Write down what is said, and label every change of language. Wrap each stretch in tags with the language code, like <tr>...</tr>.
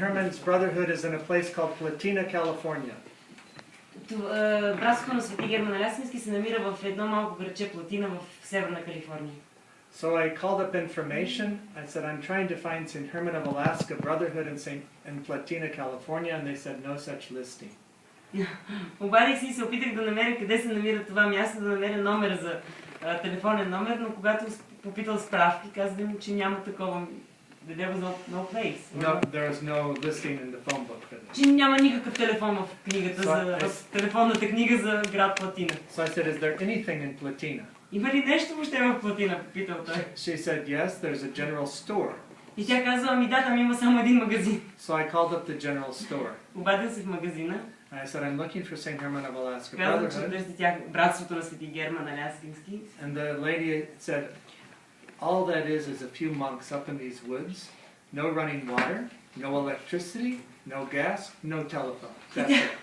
<en>Herman's Brotherhood is in a place called Platina, California.</en> <bg>Братството на Свети Герман Аляскински се намира в едно малко градче Платина в Северна Калифорния.</bg> <en>So I called up information. I said, I'm trying to find St. Herman of Alaska Brotherhood in Platina, California, and they said no such listing.</en> <bg>Обадих се и се опитах да намеря къде се намира това място, да намеря номер за телефонен номер, но когато попитал справки, казали ми, че няма такова.</bg> <en>There was no place. No, there is no listing in the phone book for this.</en> <bg>Че няма никакъв телефон в книгата, в телефонната книга за град Платина.</bg> <en>So I said, is there anything in Platina?</en> <bg>Има ли нещо въобще в Платина, попитал той.</bg> <en>She said, yes, there's a general store.</en> <bg>И тя казва, ами да, там има само един магазин.</bg> <en>So I called up the general store.</en> <bg>Обадил се в магазина.</bg> <en>And I said, I'm looking for St. Herman of Alaska</en> <bg>Казах, че</bg> <en>Brotherhood.</en> <bg>търсите братството на Свети Герман Аляскински.</bg> <en>And the lady said, all that is a few monks up in these woods, no running water, no electricity, no gas, no telephone. That's it.</en>